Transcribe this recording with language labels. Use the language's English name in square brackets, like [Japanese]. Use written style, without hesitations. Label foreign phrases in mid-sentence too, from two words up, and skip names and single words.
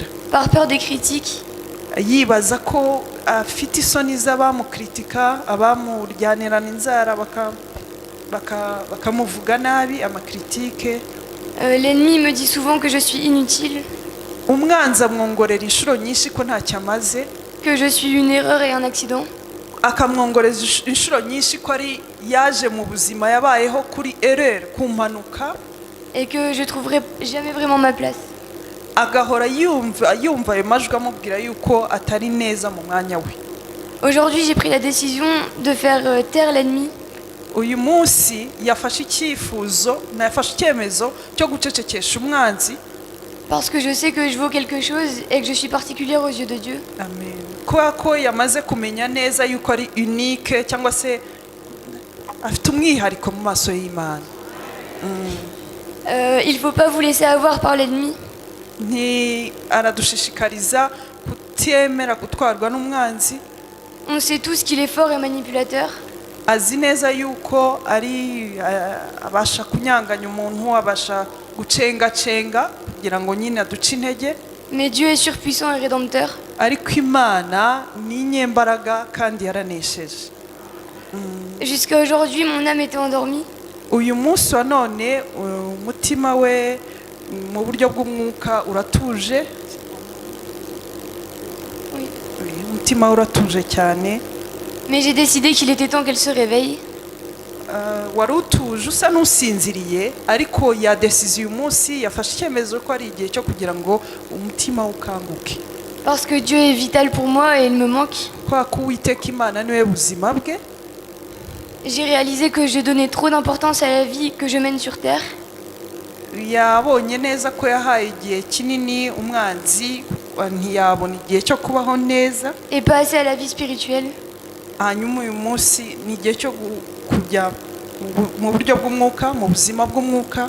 [French] par peur des critiques, [Kinyarwanda] yibaza ko afite isoni z'abamukritika, abamuryanirana inzara bakamuvuga nabi, amakritike. [French] L'ennemi me dit souvent que je suis inutile, [Kinyarwanda] Umwanzi amwongorera inshuro nyinshi ko ntacyo amaze, [French] que je suis une erreur et un accident, [Kinyarwanda] akamwongoreza inshuro nyinshi ko ari yaje mu buzima yabayeho kuri erreur, ku mpanuka, [French] et que je trouverai jamais vraiment ma place. [Kinyarwanda] agahora yumva ayo majwi amubwira yuko atari neza mu mwanya we. [French] Aujourd'hui, j'ai pris la décision de faire taire l'ennemi [Kinyarwanda] Uyu munsi yafashe icyemezo cyo gucecekesha umwanzi. [French] parce que je sais que je vaux quelque chose et que je suis particulière aux yeux de Dieu. Amen. [Kinyarwanda] Kubera ko yamaze kumenya neza yuko ari unique cyangwa se afite umwihariko mu maso y'Imana. [French] Il ne faut pas vous laisser avoir par l'ennemi. [Kinyarwanda] Aradushishikariza kutemera gutwarwa n'umwanzi. [French] On sait tous qu'il est fort et manipulateur. [Kinyarwanda] Azi neza yuko ari abasha kunyanganya umuntu, abasha gucengacenga kugira ngo nyine aduce intege. [French] Mais Dieu est surpuissant et rédempteur. [Kinyarwanda] Ariko Imana ni inyembaraga kandi yaranesheje. [French] Jusqu'à aujourd'hui, mon âme était endormie. [Kinyarwanda] Uyu munsi wa none umutima we mu buryo bw'umwuka uratuje. [French] Oui. [Kinyarwanda] Umutima uratuje cyane. [French] Mais j'ai décidé qu'il était temps qu'elle se réveille. [Kinyarwanda] Wari utuje usa n'usinziriye, ariko yadesize uyu munsi, yafashe icyemezo ko ari igihe cyo kugira ngo umutima ukanguke. [French] Parce que Dieu est vital pour moi et il me manque. [Kinyarwanda] Kwa ko Uwiteka Imana niwe buzima bwe. [French] J'ai réalisé que je donnais trop d'importance à la vie que je mène sur terre. [Kinyarwanda] Yabonye neza ko yahaye igihe kinini umwanzi, ntiyabona igihe cyo kubaho neza. [French] Et pas assez à la vie spirituelle. [Kinyarwanda] Hanyuma uyu munsi ni igihe cyo kujya mu buryo bw'umwuka, mu buzima bw'umwuka.